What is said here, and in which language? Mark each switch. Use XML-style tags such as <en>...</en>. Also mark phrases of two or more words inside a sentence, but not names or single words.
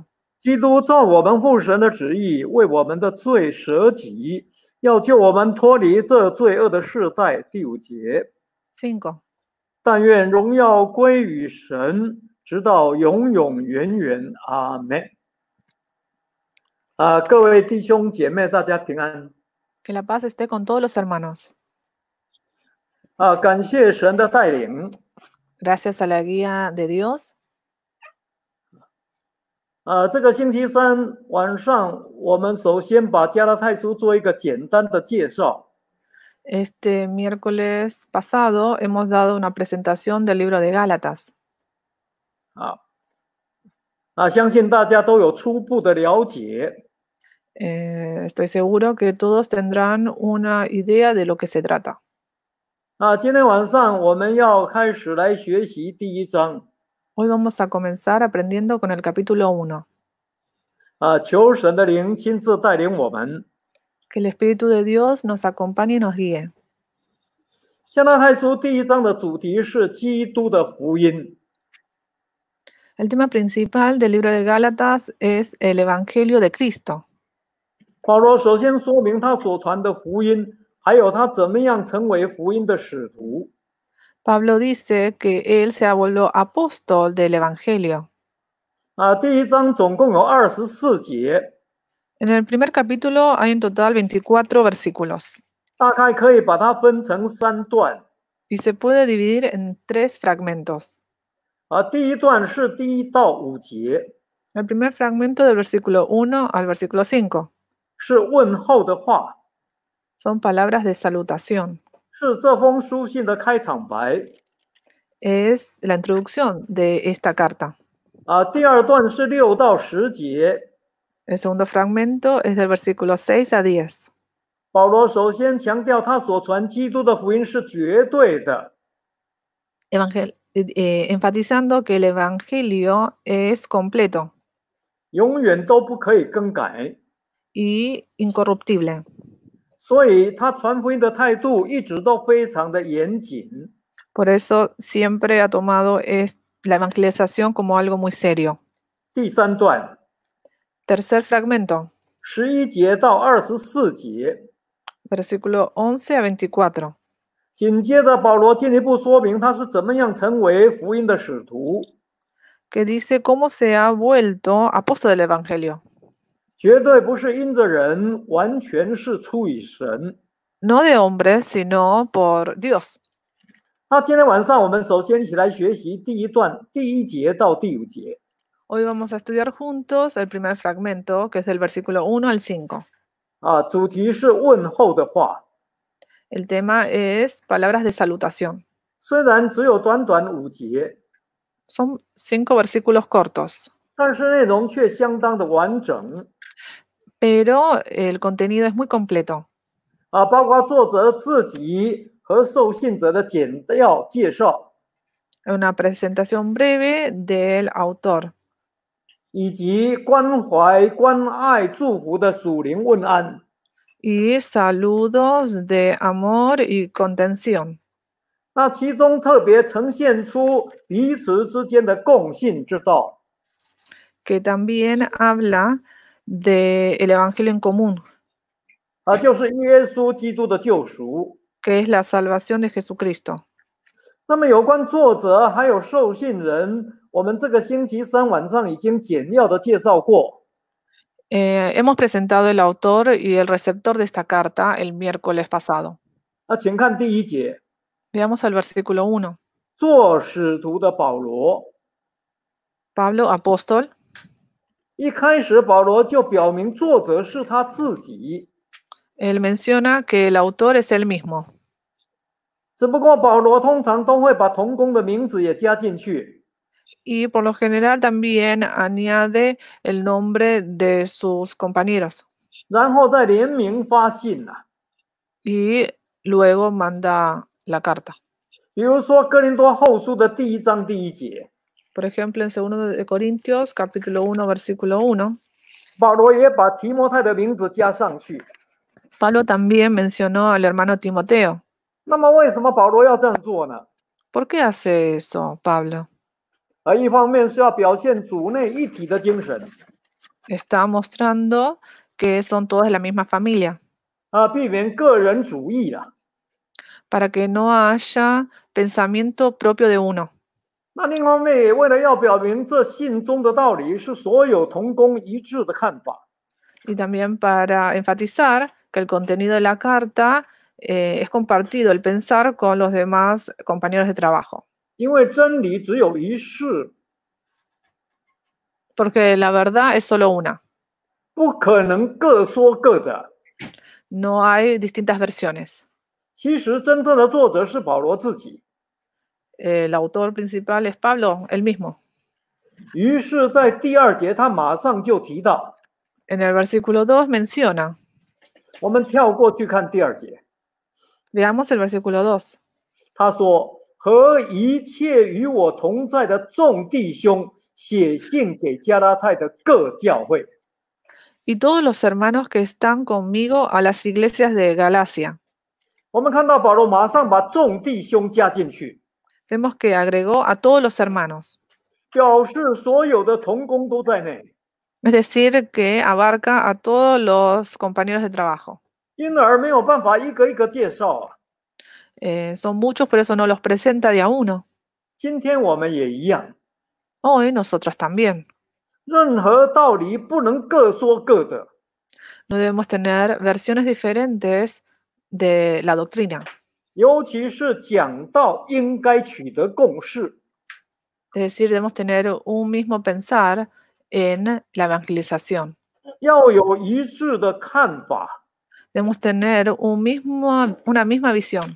<zh>基督照我们父神的旨意，为我们的罪舍己，要救我们脱离这罪恶的世代。第5节， 5. 但愿荣耀归于神，直到永永远远。阿们。各位弟兄姐妹，大家平安。</zh> <es>Que la paz esté con todos los hermanos.</es> <zh>感谢神的带领。</zh> <es>Gracias a la guía de Dios.</es> <zh>这个星期三晚上，我们首先把加拉太书做一个简单的介绍。</zh> <es>Este miércoles pasado hemos dado una presentación del libro de Gálatas.</es> <zh>相信大家都有初步的了解。</zh> <es>Estoy seguro que todos tendrán una idea de lo que se trata.</es> <zh>今天晚上我们要开始来学习第1章。</zh> <es>Hoy vamos a comenzar aprendiendo con el capítulo 1.</es> <zh>求神的灵亲自带领我们。</zh> <es>Que el Espíritu de Dios nos acompañe y nos guíe.</es> <zh>加拉太书第1章的主题是基督的福音。</zh> <es>El tema principal del libro de Gálatas es el Evangelio de Cristo.</es> <zh>保罗首先说明他所传的福音，还有他怎么样成为福音的使徒。</zh> <es>Pablo dice que él se ha vuelto apóstol del Evangelio.</es> <zh>第1章总共有24节。</zh> <es>En el primer capítulo hay en total 24 versículos.</es> <zh>大概可以把它分成3段。</zh> <es>Y se puede dividir en 3 fragmentos.</es> <zh>第1段是第1到5节。</zh> <es>El primer fragmento del versículo 1 al versículo 5.</es> <zh>是问候的话，</zh> <es>Son palabras de salutación.</es> <zh>是这封书信的开场白。</zh> <es>Es la introducción de esta carta.</es> <zh>第2段是6到10节。</zh> <es>El segundo fragmento es del versículo 6 a 10.</es> <zh>保罗首先强调他所传基督的福音是绝对的。</zh> <es>Enfatizando que el Evangelio es completo</es> <zh>永远都不可以更改。</zh> <es>y incorruptible.</es> <zh>所以他传福音的态度一直都非常的严谨。</zh> <es>Por eso siempre ha tomado la evangelización como algo muy serio.</es> <zh>第3段</zh> <es>Tercer fragmento,</es> <zh>11 节到24节，</zh> <es>versículo 11 a 24.</es> <zh>紧接着保罗进一步说明他是怎么样成为福音的使徒。</zh> <es>Que dice cómo se ha vuelto apóstol del Evangelio.</es> <zh>绝对不是因着人，完全是出于神。</zh> <es>No de hombres, sino por Dios.</es> <zh>今天晚上我们首先一起来学习第1段第1节到第5节。</zh> <es>Hoy vamos a estudiar juntos el primer fragmento, que es del versículo 1 al 5.</es> <zh>主题是问候的话。</zh> <es>El tema es palabras de salutación.</es> <zh>虽然只有短短5节，</zh> <es>Son 5 versículos cortos,</es> <zh>但是内容却相当的完整。</zh> <es>pero el contenido es muy completo.</es> <zh>包括作者自己和受信者的简要介绍，</zh> <es>Una presentación breve del autor.</es> <zh>以及关怀、关爱、祝福的属灵问安。</zh> <es>Y saludos de amor y contención.</es> <zh>其中特别呈现出彼此之间的共信之道。</zh> <es>Que también habla del Evangelio en común.</es> <zh>就是耶稣基督的救赎。</zh> <es>Que es la salvación de Jesucristo.</es> <zh>那么有关作者还有受信人，我们这个星期三晚上已经简要的介绍过。</zh> <es>Hemos presentado el autor y el receptor de esta carta el miércoles pasado.</es> <zh>那请看第一节，</zh> <es>Veamos el versículo 1.</es> <zh>做使徒的保罗。</zh> <es>Pablo, apóstol.</es> <zh>一开始保罗就表明作者是他自己，</zh> <es>Él menciona que el autor es él mismo.</es> <zh>只不过保罗通常都会把同工的名字也加进去，</zh> <es>Y por lo general también añade el nombre de sus compañeros.</es> <zh>然后再联名发信啊。</zh> <es>Y luego manda la carta.</es> <zh>比如说哥林多后书的第1章第1节，</zh> <es>Por ejemplo, en 2 de Corintios, capítulo 1, versículo 1,</es> <zh>保罗也把提摩太的名字加上去。</zh> <es>Pablo también mencionó al hermano Timoteo.</es> <zh>那么为什么保罗要这样做呢？</zh> <es>¿Por qué hace eso, Pablo?</es> <zh>一方面是要表现主内一体的精神，</zh> <es>Está mostrando que son todos de la misma familia,</es> <zh>避免个人主义啊。</zh> <es>para que no haya pensamiento propio de uno.</es> <zh>那另一方面也为了要表明这信中的道理是所有同工一致的看法，</zh> <es>Y también para enfatizar que el contenido de la carta es compartido el pensar con los demás compañeros de trabajo.</es> <zh>因为真理只有一式，</zh> <es>Porque la verdad es solo una.</es> <zh>不可能各说各的。</zh> <es>No hay distintas versiones.</es> <zh>其实真正的作者是保罗自己。</zh> <es>El autor principal es Pablo, él mismo.</es> <zh>于是，在第2节他马上就提到，</zh> <es>En el versículo 2 menciona,</es> <zh>我们跳过去看第2节，</zh> <es>veamos el versículo 2.</es> <zh>他说：“和一切与我同在的众弟兄写信给加拉太的各教会。”</zh> <es>Y todos los hermanos que están conmigo a las iglesias de Galacia.</es> <zh>我们看到保罗马上把众弟兄加进去，</zh> <es>Vemos que agregó a todos los hermanos.</es> <zh>表示所有的同工都在内，</zh> <es>Es decir, que abarca a todos los compañeros de trabajo.</es> <zh>因而没有办法一个一个介绍啊。</zh> <es>Son muchos, por eso no los presenta de a uno.</es> <zh>今天我们也一样，</zh> <es>Hoy nosotros también.</es> <zh>任何道理不能各说各的，</zh> <es>No debemos tener versiones diferentes de la doctrina.</es> <zh>尤其是讲道应该取得共识。</zh> <es>Es decir, debemos tener un mismo pensar en la evangelización.</es> <zh>要有一致的看法，</zh> <es>Debemos tener una misma visión</es>